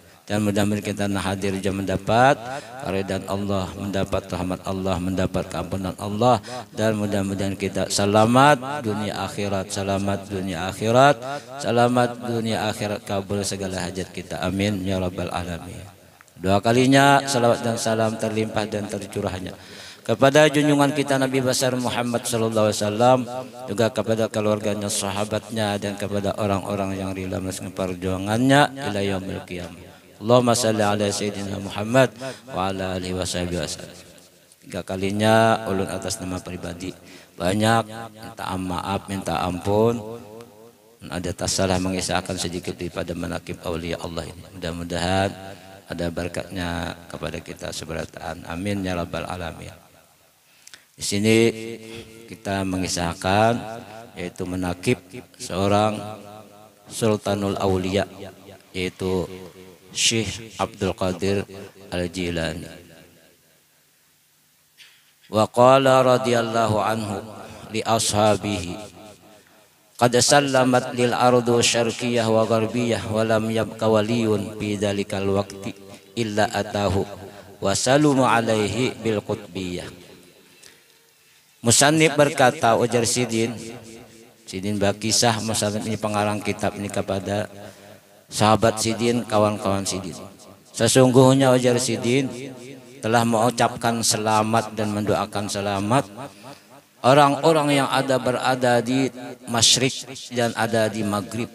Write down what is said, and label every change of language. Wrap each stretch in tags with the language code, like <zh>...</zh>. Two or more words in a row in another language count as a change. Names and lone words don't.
<bjn>Dan mudah-mudahan kita hadir jam mendapat keridhaan Allah, mendapat rahmat Allah, mendapat keampunan Allah, dan mudah-mudahan kita selamat dunia akhirat, selamat dunia akhirat, selamat dunia akhirat, kabul segala hajat kita.</bjn> <ar>آمين يا رب العالمين.</ar> <bjn>Dua kalinya salawat dan salam terlimpah dan tercurahnya kepada junjungan kita Nabi besar Muhammad</bjn> <ar>صلى الله عليه وسلم,</ar> <bjn>juga kepada keluarganya, sahabatnya, dan kepada orang-orang yang rela meneruskan perjuangannya</bjn> <ar>إلى يوم القيامة. اللهم صل على سيدنا محمد وعلى آله وصحبه وسلم.</ar> <bjn>Tiga kalinya ulun atas nama pribadi banyak minta maaf, minta ampun, ada tasalah mengisahkan sedikit daripada</bjn> <ar>مناقب أولياء الله</ar> <bjn>ini. Mudah-mudahan ada berkatnya kepada kita seberataan.</bjn> <ar>آمين يا رب العالمين.</ar> <bjn>Di sini kita mengisahkan yaitu manaqib seorang Sultanul Auliya, yaitu Syekh Abdul Qadir Al-Jilani.</bjn> <ar>وقال رضي الله عنه لأصحابه قد سلمت لي الأرض شرقية وغربية ولم يبق ولي في ذلك الوقت إلا أتاه وسلم عليه بالقطبية.</ar> <bjn>Musannif berkata, ujar Sidin berkisah musannif ini pengarang kitab ini kepada sahabat Sidin, kawan-kawan Sidin. Sesungguhnya ujar Sidin telah mengucapkan selamat dan mendoakan selamat orang-orang yang berada di Masyrik dan ada di Maghrib.</bjn>